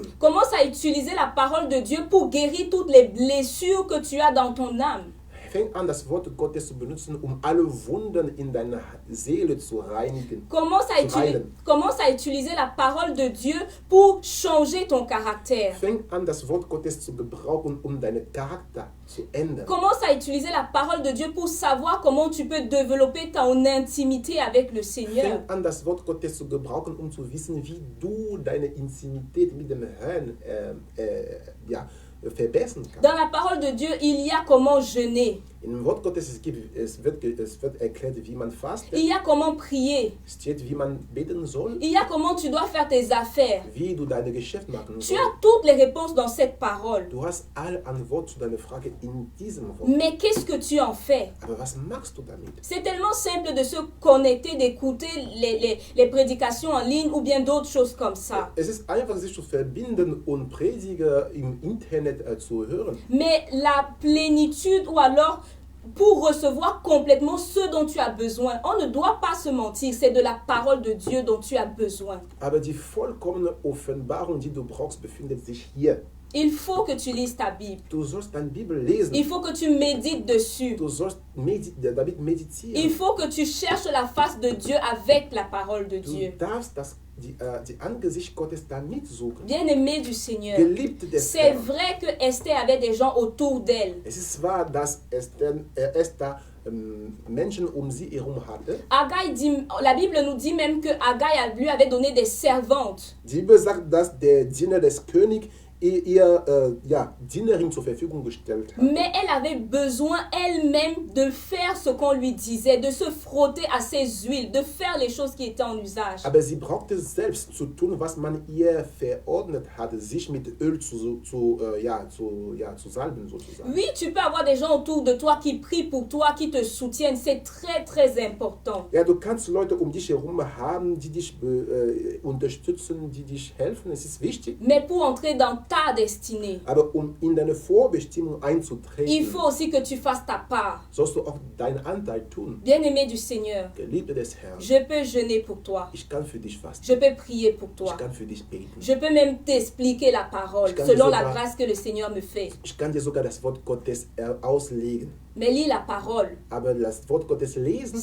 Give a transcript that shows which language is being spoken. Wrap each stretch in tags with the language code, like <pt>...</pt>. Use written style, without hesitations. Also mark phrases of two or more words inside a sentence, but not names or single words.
<fr>Commence à utiliser la parole de Dieu pour guérir toutes les blessures que tu as dans ton âme.</fr> <de>Fang an, das Wort Gottes zu benutzen, alle Wunden in deiner Seele zu reinigen.</de> <fr>Commence à utiliser la parole de Dieu pour changer ton caractère.</fr> <de>Fang an, das Wort Gottes zu gebrauchen, deinen Charakter zu ändern.</de> <fr>Commence à utiliser la parole de Dieu pour savoir comment tu peux développer ton intimité avec le Seigneur.</fr> <de>Fang an, das Wort Gottes zu gebrauchen, zu wissen, wie du deine Intimität mit dem Herrn verbessern kannst.</de> <fr>Dans la parole de Dieu, il y a comment jeûner.</fr> <de>Im Wort Gottes es wird erklärt, wie man fastet.</de> <fr>Il y a comment prier.</fr> <de>Es steht, wie man beten soll.</de> <fr>Il y a comment tu dois faire tes affaires.</fr> <de>Wie du deine Geschäfte machen sollst.</de> <fr>Tu as toutes les réponses dans cette parole.</fr> <de>Du hast alle Antworten zu deiner Frage in diesem Wort.</de> <fr>Mais qu'est-ce que tu en fais?</fr> <de>Aber was machst du damit?</de> <fr>C'est tellement simple de se connecter, d'écouter les prédications en ligne ou bien d'autres choses comme ça.</fr> <de>Es ist einfach, sich zu verbinden und Prediger im Internet zu hören.</de> <fr>Mais la plénitude ou alors pour recevoir complètement ce dont tu as besoin. On ne doit pas se mentir, c'est de la parole de Dieu dont tu as besoin.</fr> <de>Aber die vollkommene Offenbarung, die du brauchst, befindet sich hier.</de> <fr>Il faut que tu lises ta Bible.</fr> <de>Du sollst deine Bibel lesen.</de> <fr>Il faut que tu médites dessus.</fr> <de>Du sollst damit meditieren.</de> <fr>Il faut que tu cherches la face de Dieu avec la parole de Dieu.</fr> <de>Du darfst die Angesicht Gottes damit suchen.</de> <fr>Bien-aimé du Seigneur, c'est vrai que Esther avait des gens autour d'elle.</fr> <de>Es ist wahr, dass Esther Menschen sie herum hatte.</de> <fr>La Bible nous dit même que Haggai lui avait donné des servantes.</fr> <de>Die Bibel sagt, dass der Diener des Königs ihr Dienerin zur Verfügung gestellt hat.</de> <fr>Mais elle avait besoin elle-même de faire ce qu'on lui disait, de se frotter à ses huiles, de faire les choses qui étaient en usage.</fr> <de>Aber sie brauchte selbst zu tun, was man ihr verordnet hatte, sich mit Öl zu salben sozusagen.</de> <fr>Oui, tu peux avoir des gens autour de toi qui prient pour toi, qui te soutiennent, c'est très très important.</fr> <de>Ja, du kannst Leute dich herum haben, die dich unterstützen, die dich helfen, es ist wichtig.</de> <fr>Mais pour entrer dans ta destinée,</fr> <de>aber in deine Vorbestimmung einzutreten,</de> <fr>il faut aussi que tu fasses ta part.</fr> <de>Sollst du auch deinen Anteil tun.</de> <fr>Bien-aimé du Seigneur,</fr> <de>Geliebte des Herrn,</de> <fr>je peux jeûner pour toi.</fr> <de>Ich kann für dich fasten.</de> <fr>Je peux prier pour toi.</fr> <de>Ich kann für dich beten.</de> <fr>Je peux même t'expliquer la parole selon la grâce que le Seigneur me fait.</fr> <de>Ich kann dir sogar das Wort Gottes auslegen.</de> <fr>Mais lis la parole.</fr> <de>Aber das Wort Gottes lesen,</de>